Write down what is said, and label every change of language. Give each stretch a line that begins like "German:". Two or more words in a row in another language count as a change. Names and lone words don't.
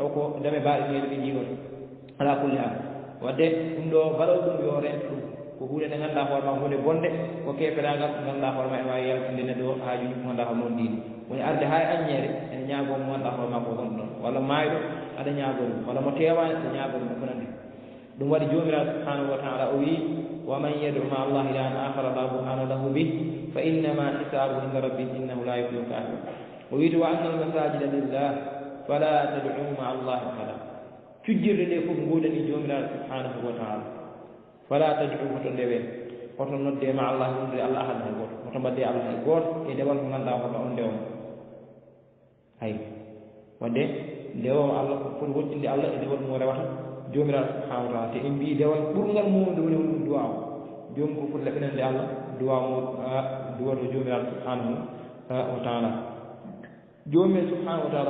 Fula: ko dame baɗineɗo ɓe jiigoto
Arabic: على كل حال
Fula: wadde ɗum ɗo mbaɗowo ɗum yo rento ɗum ko huunde nde ganduɗa hoorema hunde bonde ko keeferagal ko ganduɗa hoorema ene wawi yaltinde neɗɗo ha joni ko ganduɗa hoorema on diini woni arde ha e aññeere ene ñaago mo ganduɗa hoorema ko gonɗo ɗon walla maayɗo aɗa ñaago ɗum walla mo tewani aɗa ñaago ɗum ko nandi ɗum waɗi joomiraɗo
Arabic: سبحانه وتعالى
Fula: o wi
Arabic: ومن يدع مع الله إلها آخر لا برهان له به فإنما حسابه عند ربه إنه لا يفلح الكافرون
Fula: o wiiti
Arabic: وأن المساجد لله فلا تدعوا مع الله أحدا
Fula: cujjirde nde fof nguuɗani joomiraɗo
Arabic: سبحانه وتعالى فلا تدعوا
Fula: hoto ndewe hoto nodde
Arabic: مع الله
Fula: wonde
Arabic: الله أحد
Fula: hay goto hoto mbadde allah hay goto e ndewal ko ganduɗa hoto on ndewma hay wadde ndewoma allah ko foti wottinde allah e ndewal mo rewata joomiraɗo
Arabic: سبحانه وتعالى
Fula: te en mbi dewal ɓurgal mumde woni ɗum duwa o jomum ko foti laɓinande allah duwa mo duwato joomiraɗo
Arabic: سبحانه وتعالى
Fula: joomumen subhanahu wa taala